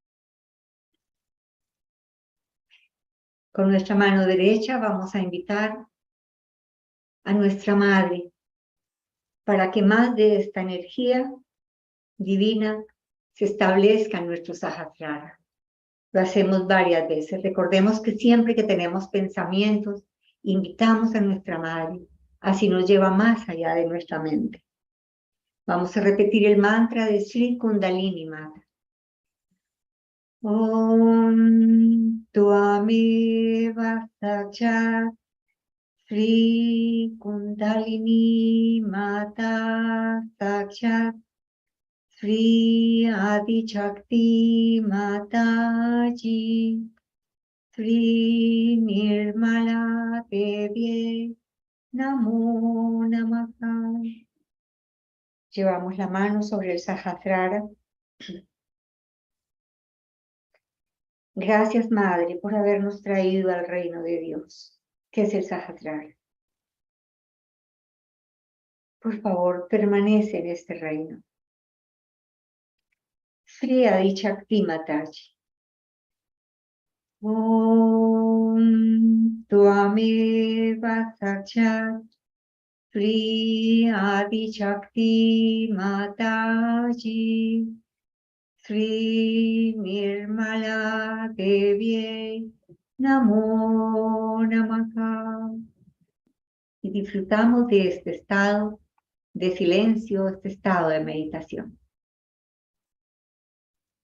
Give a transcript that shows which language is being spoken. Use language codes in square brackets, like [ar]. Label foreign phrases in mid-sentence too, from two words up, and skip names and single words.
[es] Con nuestra mano derecha vamos a invitar a nuestra Madre para que más de esta energía divina se establezca en nuestro Sahasrara. Lo hacemos varias veces. Recordemos que siempre que tenemos pensamientos, invitamos a nuestra Madre, así nos lleva más allá de nuestra mente. Vamos a repetir el mantra de Sri Kundalini Mata. [sa] Om Tvameva Sachat Sri Kundalini Mata Sachat Sri Adi Shakti Mataji Sri Nirmala Devi Namo Namaha. [es] Llevamos la mano sobre el Sahasrara. Gracias, Madre, por habernos traído al reino de Dios, que es el Sahasrara. Por favor, permanece en este reino. Sri Adi Shakti Mataji. [sa] Om Tvameva Sachat Sri Adi Shakti Mataji Sri Nirmala Devi Namo Namaha. [es] Y disfrutamos de este estado de silencio, este estado de meditación.